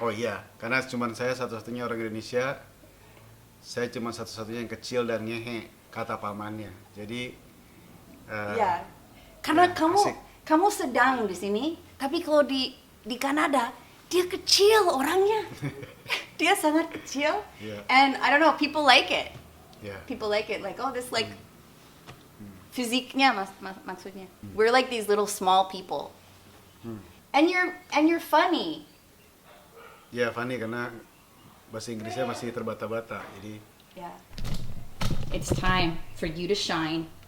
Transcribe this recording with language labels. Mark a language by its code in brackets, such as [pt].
[id] Oh iya, karena cuma saya satu-satunya orang Indonesia. Saya cuma satu-satunya yang kecil dan ngehe, kata pamannya. Jadi Ya. Karena ya, kamu asik. kamu sedang di sini, tapi kalau di Kanada dia kecil orangnya. Dia sangat kecil. [en] Yeah. And I don't know, people like it. [id] ya. [en] People like it, like, oh, this like [id] fisiknya maksudnya. [en] We're like these little small people. And you're funny. [id] Ya funny karena bahasa Inggrisnya masih terbata-bata. Jadi [en] Yeah. It's time for you to shine.